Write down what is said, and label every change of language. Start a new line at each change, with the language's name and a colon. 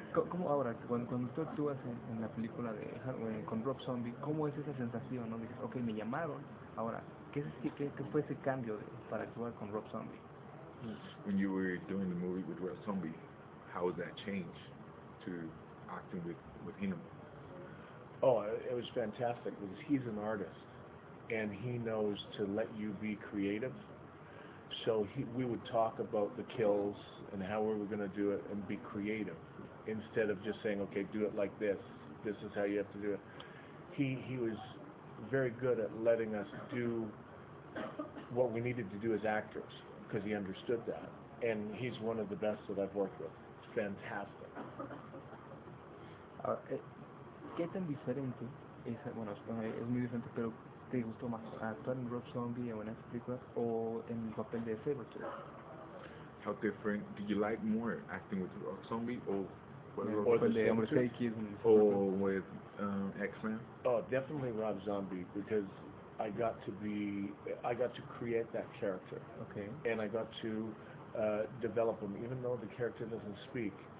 Spanish: ¿Cómo ahora, cuando tú actúas en la película de con Rob Zombie, cómo es esa sensación, ¿no? Dices, okay, me llamaron. Ahora, ¿qué fue ese cambio para actuar con Rob Zombie?
English: When you were doing the movie with Rob Zombie, how was that change to acting with him? Oh, it was fantastic, because he's an artist, and he knows to let you be creative. So we would talk about the kills and how we were going to do it and be creative, instead of just saying, okay, do it like this. This is how you have to do it. He was very good at letting us do what we needed to do as actors, because he understood that. And he's one of the best that I've worked with. It's fantastic.
Spanish: ¿Qué tan diferente es, bueno, es muy diferente, pero te gustó más actuar en Rob Zombie o en esa película o en el papel de Sabretooth?
English: How different do you like more, acting with Rob Zombie or with X-Men? Oh, definitely Rob Zombie, because I got to create that character. Okay. And I got to develop him, even though the character doesn't speak.